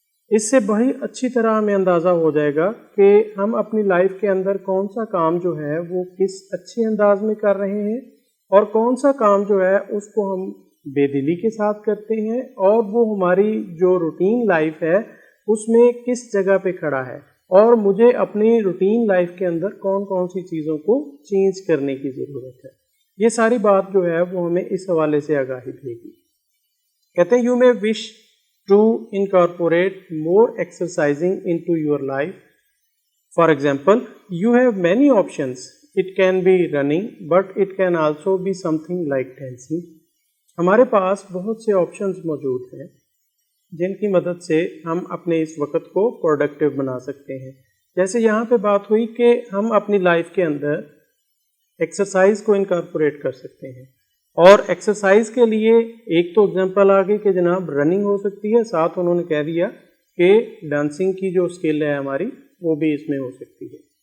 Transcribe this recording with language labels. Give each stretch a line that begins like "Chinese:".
Urdu: اس سے بڑی اچھی طرح ہمیں اندازہ ہو جائے گا کہ ہم اپنی لائف کے اندر کون سا کام جو ہے وہ کس اچھے انداز میں کر رہے ہیں اور کون سا کام جو ہے اس کو ہم بے دلی کے ساتھ کرتے ہیں اور وہ ہماری جو روٹین لائف ہے اس میں کس جگہ پہ کھڑا ہے اور مجھے اپنی روٹین لائف کے اندر کون کون سی چیزوں کو چینج کرنے کی ضرورت ہے. یہ ساری بات جو ہے وہ ہمیں اس حوالے سے آگاہی دے گی. کہتے ہیں
English: You may wish to incorporate more exercising into your life. For example, you have many options. It can be running, but it can also be something like dancing.
Urdu: ہمارے پاس بہت سے آپشنز موجود ہیں جن کی مدد سے ہم اپنے اس وقت کو پروڈکٹیو بنا سکتے ہیں. جیسے یہاں پہ بات ہوئی کہ ہم اپنی لائف کے اندر ایکسرسائز کو انکارپوریٹ کر سکتے ہیں، اور ایکسرسائز کے لیے ایک تو اگزامپل آ گئی کہ جناب رننگ ہو سکتی ہے، ساتھ انہوں نے کہہ دیا کہ ڈانسنگ کی جو اسکل ہے ہماری وہ بھی اس میں ہو سکتی ہے.